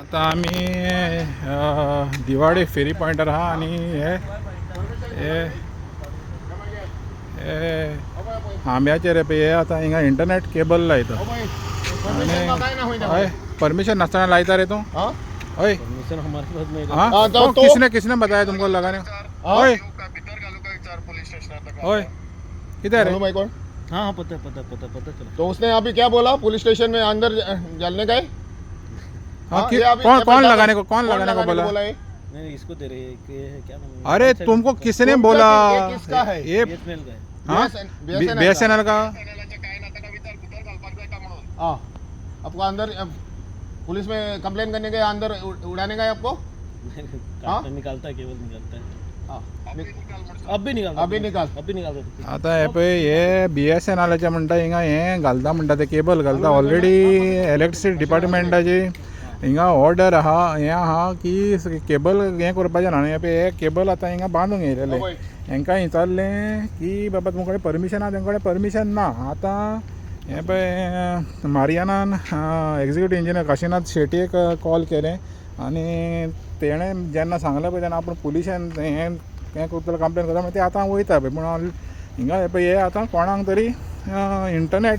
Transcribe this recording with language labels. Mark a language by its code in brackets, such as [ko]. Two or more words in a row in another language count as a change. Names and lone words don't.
[kok] आता आम्ही दिवाडी फेरी पॉइंटर आहा आणि हे आंब्याचेर हे आता हिंगा [en] internet cable [kok] लायता आणि परमिशन नसताना लायता रे तू ओए [hi] हाँ तो किसने बताया तुमको लगाने ओए ओए किधर है कौन? हाँ पता चला। तो उसने अभी क्या बोला [en] police station [hi] में अंदर जलने गए? हाँ, ये अभी कौन ये कौन बता- लगाने को बोला है? नहीं इसको दे रहे क्या नाम है? अरे तुमको किसने तुम बोला ये किसका है? ये BSNL का है। हाँ BSNL BSNL का हाँ आपको अंदर पुलिस में कंप्लेन करने गए अंदर उड़ाने गए आपको? निकालता है केवल निकालता है। हाँ अब भी निकाल अभी निकाल सकते। [kok] आता हे पळय हे BSNLचे म्हणटा हिंगा हे घालता म्हणटा ते केबल घालता [en] already electricity [kok] डिपार्टमेंटाची हिंगा ऑर्डर आहा हे आहा की केबल हे करपाचें ना हे पळय हे केबल आतां हिंगा बांदूंक येयलेले हांकां विचारलें की बाबा तुमचे कडेन परमिशन आहा तेंचे कडेन परमिशन ना आतां हे पळय मारियानान [en] executive engineer [kok] काशीनाथ शेटयेक कॉल केलें आनी तेणें जेन्ना सांगलें पळय तेन्ना आपूण पुलिशेन हें करतलो कंप्लेन करता ते आतां वयता पळय पूण हिंगा हे पळय हे आतां कोणाक तरी इंटरनेट